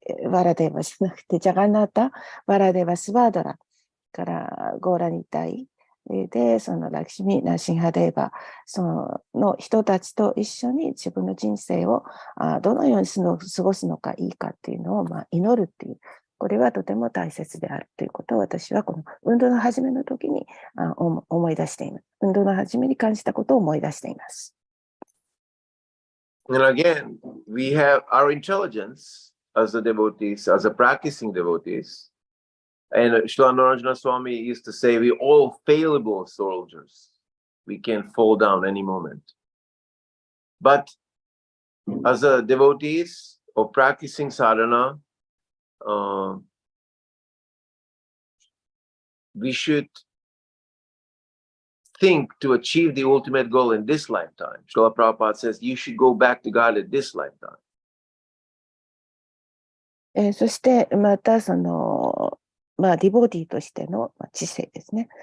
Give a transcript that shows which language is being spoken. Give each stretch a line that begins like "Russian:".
Japanese: バラデーバじゃなくて、ジャガンナータ、バラデーバスバードラからゴーラニタイで、そのラキシミ、ナシンハデーバ、その人たちと一緒に自分の人生をどのように過ごすのかいいかっていうのを祈るっていう、これはとても大切であるということを私はこの運動の始めの時に思い出しています。運動の始めに感じたことを思い出しています。
English: And again, we have our intelligence as a devotees, as a practicing devotees. And Srila Narayana Swami used to say, we're all fallible soldiers. We can fall down any moment. But as a devotees or practicing sadhana, we should think to achieve the ultimate goal in this lifetime. Srila Prabhupada says, you should go back to God at this lifetime.
Japanese: そしてまたディボディとしての知性ですね。